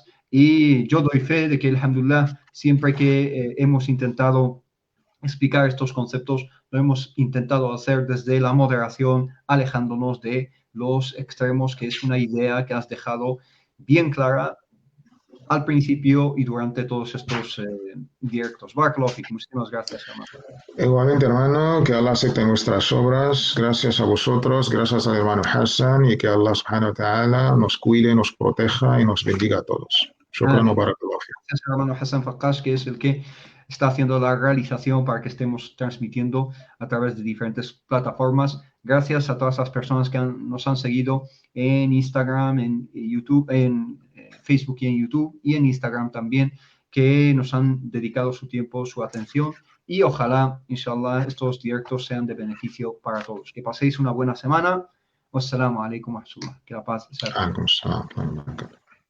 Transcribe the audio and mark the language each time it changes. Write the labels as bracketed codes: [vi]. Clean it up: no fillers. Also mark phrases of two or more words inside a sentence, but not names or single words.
[es] Y yo doy fe de que, alhamdulillah, siempre que hemos intentado explicar estos conceptos, lo hemos intentado hacer desde la moderación, alejándonos de los extremos, que es una idea que has dejado bien clara al principio y durante todos estos directos. [ar] بارك الله فيك, [es] muchísimas gracias, hermano. Igualmente, hermano, que Allah acepte nuestras obras. Gracias a vosotros, gracias al hermano Hassan, y que Allah [ar] سبحانه وتعالى [es] nos cuide, nos proteja y nos bendiga a todos. [ar] شكرا وبارك الله فيك. [es] Gracias, hermano Hassan Fakash, que es el que está haciendo la realización para que estemos transmitiendo a través de diferentes plataformas. Gracias a todas las personas que nos han seguido en Instagram, en YouTube, en Facebook y en YouTube y en Instagram también, que nos han dedicado su tiempo, su atención, y ojalá, inshallah, estos directos sean de beneficio para todos. Que paséis una buena semana. [ar] والسلام عليكم ورحمة الله. [es] Que la paz sea.